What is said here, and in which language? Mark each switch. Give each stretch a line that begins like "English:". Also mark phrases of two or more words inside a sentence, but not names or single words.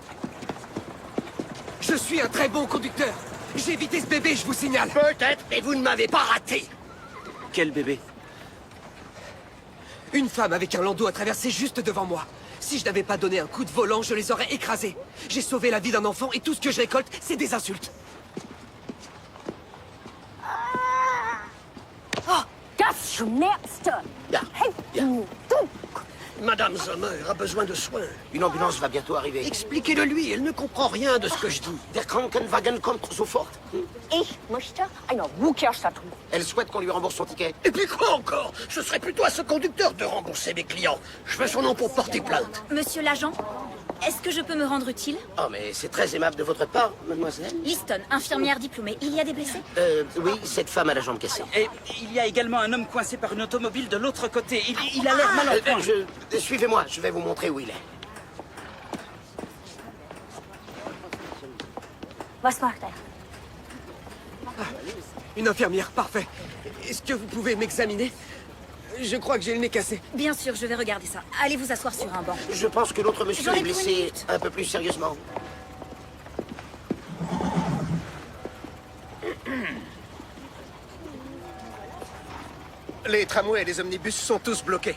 French: Je suis un très bon conducteur. J'ai évité ce bébé, je vous signale. Peut-être, mais vous ne m'avez pas raté. Quel bébé? Une femme avec un landau a traversé juste devant moi. Si je n'avais pas donné un coup de volant, je les aurais écrasés. J'ai sauvé la vie d'un enfant et tout ce que je récolte, c'est des insultes.
German: Oh, das schmerzt. Ja, ja. Du.
French: Madame Sommer a besoin de soins. Une ambulance va bientôt arriver. Expliquez-le lui, elle ne comprend rien de ce que je dis.
German: Der Krankenwagen kommt sofort. Ich möchte eine Rückerstattung.
French: Elle souhaite qu'on lui rembourse son ticket. Et puis quoi encore? Ce serait plutôt à ce conducteur de rembourser mes clients. Je veux son nom pour porter plainte. Monsieur l'agent, est-ce que je peux me rendre utile? Oh, mais c'est très aimable de votre part, mademoiselle. Liston, infirmière diplômée. Il y a des blessés? Oui, cette femme a la jambe cassée. Et il y a également un homme coincé par une automobile de l'autre côté. Il a l'air mal en point. Suivez-moi, je vais vous montrer où il est.
German: Was macht er?
French: Une infirmière, parfait. Est-ce que vous pouvez m'examiner? Je crois que j'ai le nez cassé. Bien sûr, je vais regarder ça. Allez vous asseoir sur un banc. Je pense que l'autre monsieur J'aurais est pris une blessé minute. un peu plus sérieusement. Les tramways et les omnibus sont tous bloqués.